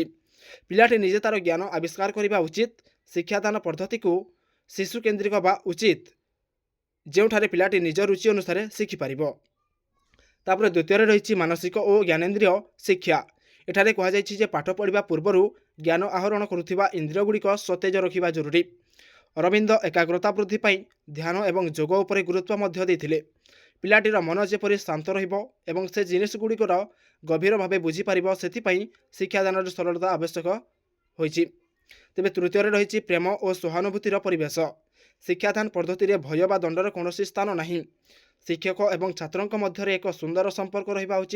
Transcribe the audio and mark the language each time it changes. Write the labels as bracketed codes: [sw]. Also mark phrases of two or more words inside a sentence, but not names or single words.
[or] ପିଲାଟି ନିଜେ ତାର ଜ୍ଞାନ ଆବିଷ୍କାର କରିବା ଉଚିତ। ଶିକ୍ଷାଦାନ ପଦ୍ଧତିକୁ ଶିଶୁକେନ୍ଦ୍ରିକ ହେବା ଉଚିତ ଯେଉଁଠାରେ ପିଲାଟି ନିଜ ରୁଚି ଅନୁସାରେ ଶିଖିପାରିବ। ତାପରେ ଦ୍ୱିତୀୟ ରହିଛି ମାନସିକ ଓ ଜ୍ଞାନେନ୍ଦ୍ରିୟ ଶିକ୍ଷା। ଏଠାରେ କୁହାଯାଇ ଯେ ପାଠ ପଢ଼ା ପୂର୍ବରୁ ଜ୍ଞାନ ଆହରଣ କରୁଥିବା ଇନ୍ଦ୍ରିୟଗୁଡ଼ିକ ସତେଜ ରଖିବା ଜରୁରୀ। ଅରବିନ୍ଦ ଏକାଗ୍ରତା ବୃଦ୍ଧି ପାଇଁ ଧ୍ୟାନ ଏବଂ ଯୋଗ ଉପରେ ଗୁରୁତ୍ୱ ମଧ୍ୟ ଦେଇଥିଲେ। ପିଲାଟିର ମନ ଯେପରି ଶାନ୍ତ ରହିବ ଏବଂ ସେ ଜିନିଷଗୁଡ଼ିକର ଗଭୀର ଭାବେ ବୁଝିପାରିବ, ସେଥିପାଇଁ ଶିକ୍ଷାଦାନରେ ସରଳତା ଆବଶ୍ୟକ ହୋଇଛି। ତେବେ ତୃତୀୟରେ ରହିଛି ପ୍ରେମ ଓ ସହାନୁଭୂତିର ପରିବେଶ। ଶିକ୍ଷାଦାନ ପଦ୍ଧତିରେ ଭୟ ବା ଦଣ୍ଡର କୌଣସି ସ୍ଥାନ ନାହିଁ। ଶିକ୍ଷକ ଏବଂ ଛାତ୍ରଙ୍କ ମଧ୍ୟରେ ଏକ ସୁନ୍ଦର ସମ୍ପର୍କ ରହିବା ଉଚିତ।